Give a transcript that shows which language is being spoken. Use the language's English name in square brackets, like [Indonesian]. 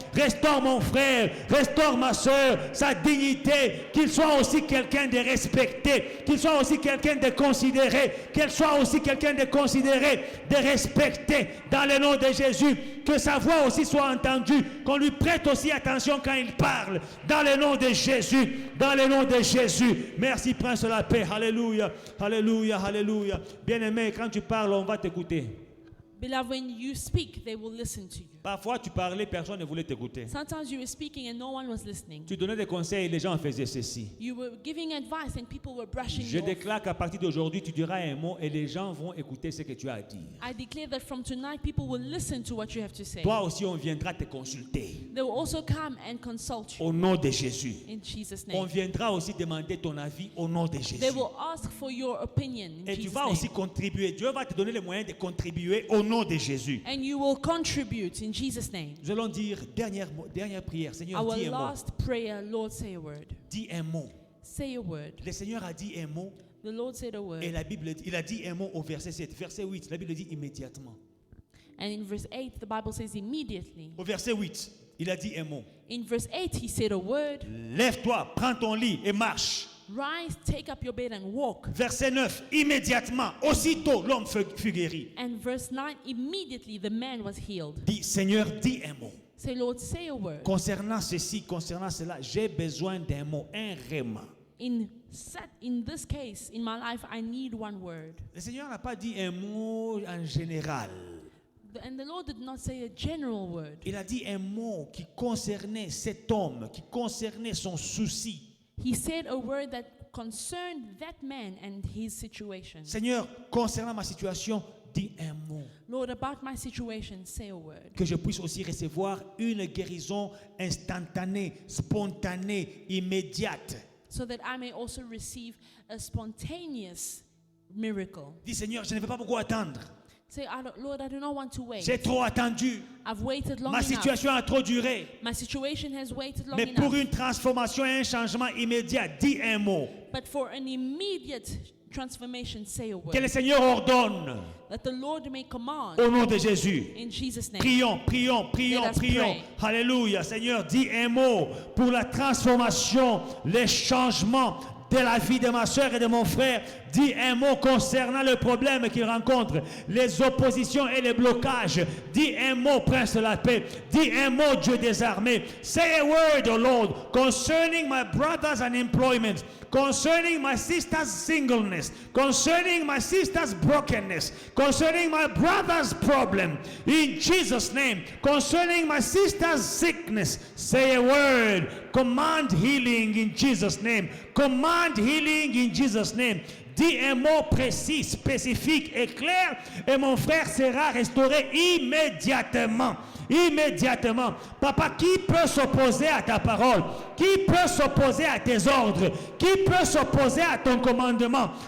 [French] Restaure mon frère, restaure ma soeur, sa dignité, qu'il soit aussi quelqu'un de respecté, qu'il soit aussi quelqu'un de considéré, qu'elle soit aussi quelqu'un de considéré, de respecté, dans le nom de Jésus. Que sa voix aussi soit entendue, qu'on lui prête aussi attention quand il parle, dans le nom de Jésus, dans le nom de Jésus. Merci, Prince de la paix. Alléluia, alléluia, alléluia. Bien-aimé, quand tu parles, on va t'écouter. [English] Beloved, when you speak, they will listen to you. [French] Parfois, tu parlais, personne ne voulait t'écouter. [English] Sometimes you were speaking and no one was listening. [French] Tu donnais des conseils et les gens faisaient ceci. [English] You were giving advice and people were brushing [French] Je [English] you off. [French] déclare qu'à partir d'aujourd'hui, tu diras un mot et les gens vont écouter ce que tu as à dire. [English] I declare that from tonight, people will listen to what you have to say. [French] Toi aussi, on viendra te consulter. [English] They will also come and consult you [French] Au nom de Jésus. [English] in Jesus' [French] On [English] name. [French] viendra aussi demander ton avis au nom de Jésus. [English] They will ask for your opinion in [French] Et tu [English] Jesus' [French] vas aussi [English] name. [French] contribuer. Dieu va te donner les moyens de contribuer au nom de Jésus. [English] And you will contribute in Jesus' name. [French] Nous allons dire dernière prière. Seigneur, [English] Our [French] dis un mot. [English] last prayer, Lord, say a word. [French] Dis un mot. [English] Say a word. [French] Le Seigneur a dit un mot [English] The Lord said a word. [French] et la Bible, il a dit un mot au verset 7. Verset 8, la Bible dit immédiatement. [English] And in verse 8, the Bible says immediately. [French] Au verset 8, il a dit un mot. [English] In verse 8, he said a word. [French] Lève-toi, prends ton lit et marche. [English] Rise, take up your bed and walk. [French] Verset 9, immédiatement, aussitôt l'homme fut guéri. [English] And verse 9, immediately the man was healed. [French] Dis, Seigneur, dis un mot. [English] Say, Lord, say a word. [French] Concernant ceci, concernant cela, j'ai besoin d'un mot, un rhéma. [English] In this case, in my life, I need one word. [French] Le Seigneur n'a pas dit un mot en général. [English] And the Lord did not say a general word. [French] Il a dit un mot qui concernait cet homme, qui concernait son souci. [English] He said a word that concerned that man and his situation. [French] Seigneur, concernant ma situation, dis un mot. [English] Lord, about my situation, say a word. [French] Que je puisse aussi recevoir une guérison instantanée, spontanée, immédiate. [English] So that I may also receive a spontaneous miracle. [French] Dis Seigneur, je ne vais pas beaucoup attendre. [English] Say, Lord, I do not want to wait. [French] J'ai trop attendu. [English] I've waited long [French] Ma [English] enough. [French] situation a trop duré. [English] My situation has waited long [French] Mais [English] enough. [French] pour une transformation et un changement immédiat, dis un mot. [English] But for an immediate transformation, say a word. [French] Que le Seigneur ordonne [English] That the Lord may command [French] au nom de Jésus. [English] in Jesus' name. [French] Prions, prions, prions, [English] Let us [French] prions. [English] pray. [French] Alléluia. Seigneur, dis un mot pour la transformation, les changements de la vie de ma soeur et de mon frère. Dis un mot concernant le problème qu'ils rencontrent, les oppositions et les blocages. Dis un mot, Prince de la paix. Dis un mot, Dieu des armées. [English] Say a word, O Lord, concerning my brother's unemployment, concerning my sister's singleness, concerning my sister's brokenness, concerning my brother's problem. In Jesus' name, concerning my sister's sickness, say a word. Command healing in Jesus' name. Command healing in Jesus' name. [French] Dis un mot précis, spécifique et clair, et mon frère sera restauré immédiatement. Immédiatement. Papa, qui peut s'opposer à ta parole? Qui peut s'opposer à tes ordres? Qui peut s'opposer à ton commandement?